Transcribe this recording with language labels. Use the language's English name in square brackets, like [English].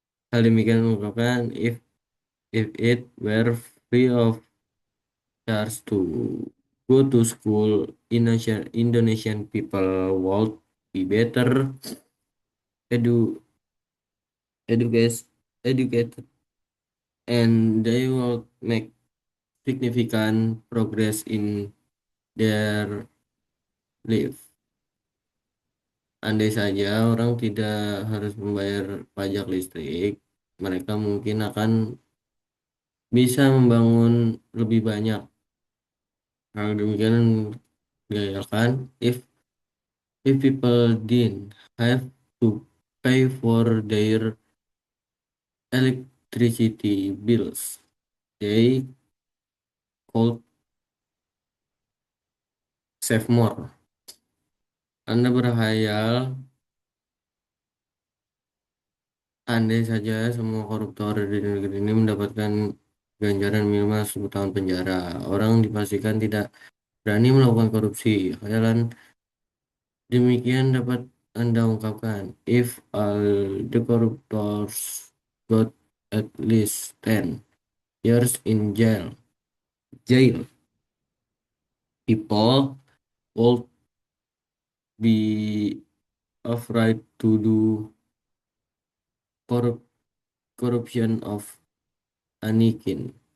[Indonesian] Hal demikian mengungkapkan [English] if it were free of charge to go to school, Indonesian people would be better edu educate, educated and they will make significant progress in their life. [Indonesian] Andai saja orang tidak harus membayar pajak listrik, mereka mungkin akan bisa membangun lebih banyak. Hal demikian digagalkan [English] if people didn't have to pay for their electricity bills. They could save more. [Indonesian] Anda berhayal andai saja semua koruptor di negeri ini mendapatkan ganjaran minimal 10 tahun penjara. Orang dipastikan tidak berani melakukan korupsi. Khayalan demikian dapat Anda ungkapkan. [English] If all the corruptors got at least 10 years in jail, people would be afraid to do corrup- corruption of Anakin.